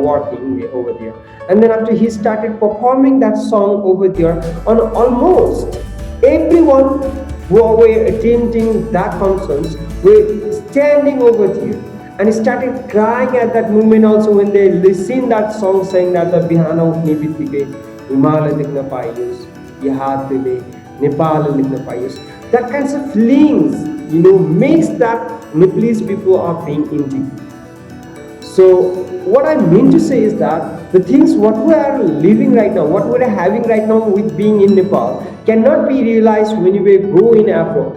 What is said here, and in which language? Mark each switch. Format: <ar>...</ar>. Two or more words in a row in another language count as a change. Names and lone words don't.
<en>working over there, and then after he started performing that song over there, on almost everyone who were attending that functions were standing over there and started crying at that moment also when they listen that song saying that the</en> <ne>बिहान उठ्ने बित्तिकै हिमालय देख्न पाइयोस् यादले नेपाल लेख्न पाइयोस्</ne> <en>that kinds of feelings makes that Nepalese people are being indignant. So what I mean to say is that the things what we are living right now, what we are having right now with being in Nepal cannot be realized when you go in abroad.</en>